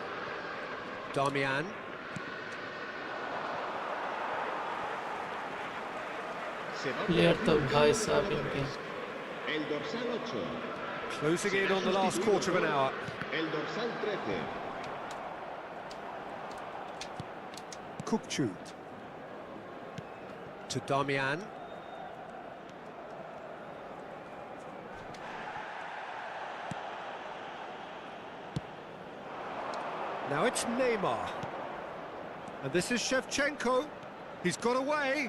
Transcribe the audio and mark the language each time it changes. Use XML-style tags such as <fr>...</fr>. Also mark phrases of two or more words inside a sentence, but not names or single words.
<en>Damian.</en> <hi>प्लेयर तो भाई साहब इनके.</hi> <es>El dorsal 8.</es> <en>Closing in on the last quarter of an hour.</en> <es>El dorsal 13. Kukçu.</es> <en>To Damian. Now it's Neymar. And this is Shevchenko. He's got away.</en>